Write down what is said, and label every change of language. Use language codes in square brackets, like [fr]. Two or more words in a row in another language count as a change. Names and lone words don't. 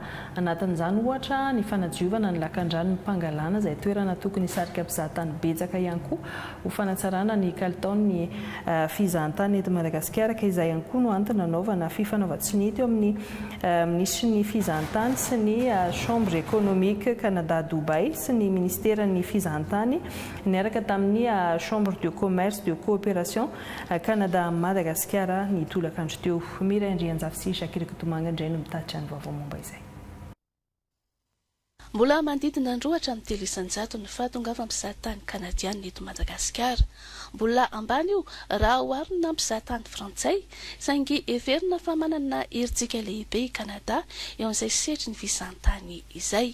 [mg] Anatin'izany ohatra ny fanadiovana ny lakan-drano ny Pangalana izay toerana tokony hisarika mpizahatany betsaka ihany koa ho fanatsarana ny kalitaon'ny fizahan-tany eto Madagasikara ka izay ihany koa no antony nanaovana fifanaovan-tsinity eo amin'ny ministry ny fizahan-tany sy ny [fr] chambre économique [mg] Canada Dubai sy ny ministeran'ny fizahan-tany niaraka tamin'ny [fr] chambre de commerce de coopération [mg] Canada Madagasikara ny tolakandro teo. Miray Andrianjafy Shakira Kotomanga indray no mitatitra ny vaovao momba izay. Mbola manodidina androatra amin'ny telo isan-jato ny fahatongava mpizahatany kanadiana eto Madagasikara. Mbola ambany io raha oharina mpizahatany frantsay saingy heverina fa manana herintsika lehibe i Kanada eo amin'izay sehatry ny fizahan-tany izay.